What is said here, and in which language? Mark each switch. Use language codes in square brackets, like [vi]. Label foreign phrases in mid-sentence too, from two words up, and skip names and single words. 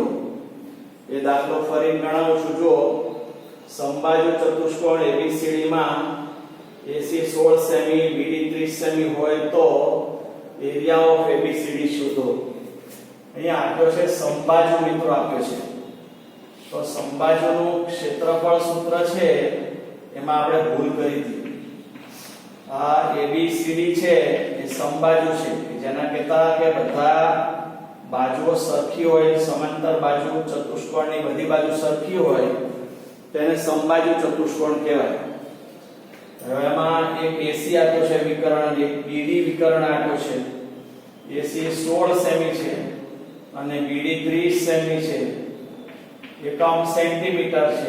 [gu] એ દાખલો ફરી ગણાવું છું। જો સમબાજુ ચતુષ્કોણ ABCD માં AC 16 સેમી BD 30 સેમી હોય તો [en] area of ABCD [gu] શોધો। અહીંયા આપ્યો છે સમબાજુ મિત્રો આપ્યો છે, તો સમબાજુનું ક્ષેત્રફળ સૂત્ર છે એમાં આપણે ભૂલ કરી હતી। આ ABCD છે એ સમબાજુ છે, જેના કહેતા કે બધા બાજુઓ સરખી હોય, સમાંતર બાજુ ચતુષ્કોણની બધી બાજુ સરખી હોય તેને સમબાજુ ચતુષ્કોણ કહેવાય। હવે એમાં એક AC આપ્યો છે વિકર્ણ અને એક BD વિકર્ણ આપ્યો છે। AC 16 સેમી છે અને BD 30 સેમી છે, એકમ સેન્ટીમીટર છે।